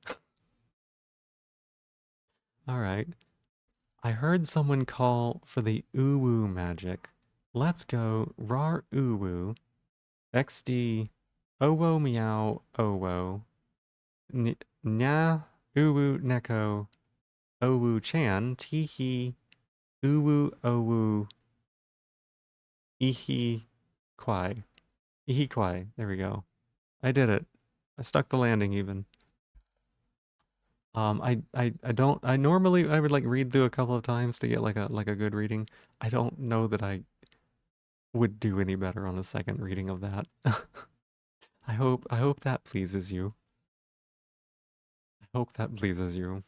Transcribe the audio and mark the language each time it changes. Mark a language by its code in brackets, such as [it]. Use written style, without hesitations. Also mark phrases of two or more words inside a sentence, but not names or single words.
[en] All right. I heard someone call for the uwu magic. Let's go rar uwu. XD owo meow owo. Nya uwu neko owu chan teehee uwu owu ihi kwai. Ihi kwai. There we go. I did it. I stuck the landing even. I don't I normally I would like read through a couple of times to get like a good reading. I don't know that I would do any better on a second reading of that. I hope that pleases you. I hope that pleases you.